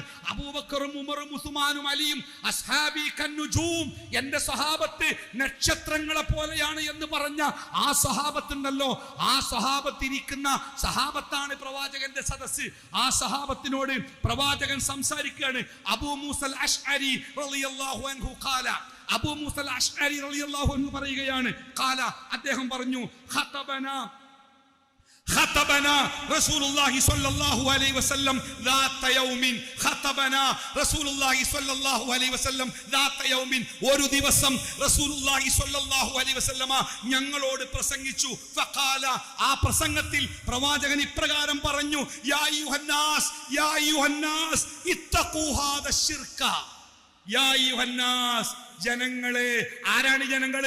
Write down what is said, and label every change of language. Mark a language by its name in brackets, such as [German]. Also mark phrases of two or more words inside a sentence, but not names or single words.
[Malayalam] അബൂബക്കറും ഉമറും ഉസ്മാനും അലിയും [Arabic] أصحابي كالنجوم, [Malayalam] എന്റെ സഹാബത്ത് നക്ഷത്രങ്ങളെ പോലെയാണ് എന്ന് പറഞ്ഞ ആ സഹാബത്തുണ്ടല്ലോ, ആ സഹാബത്തിരിക്കുന്ന സഹാബത്താണ് പ്രവാചകന്റെ സദസ്സ്. ആ സഹാബത്തിനോട് പ്രവാചകൻ സംസാരിക്കുകയാണ്. അബൂ മൂസൽ അശ്അരി [Arabic] رضي الله عنه قال, [Malayalam] അബൂ മൂസൽ അശ്അരി [Arabic] رضي الله عنه [Malayalam] പറയുകയാണ്, ഖാല, അദ്ദേഹം പറഞ്ഞു, [Arabic] خطبنا رسول الله صلى الله عليه وسلم ذات يوم خطبنا رسول الله صلى الله عليه وسلم ذات يوم [Malayalam] ഒരു ദിവസം [Arabic] رسول الله صلى الله عليه وسلم [Malayalam] ഞങ്ങളോട് പ്രസംഗിച്ചു. [Arabic] ഫഖാല, [Malayalam] ആ പ്രസംഗത്തിൽ പ്രവാചകൻ ഇപ്രകാരം പറഞ്ഞു, [Arabic] يا أيها الناس يا أيها الناس اتقوا هذا الشرك. يا أيها الناس, [Malayalam] ജനങ്ങളെ. ആരാണ് ജനങ്ങള്?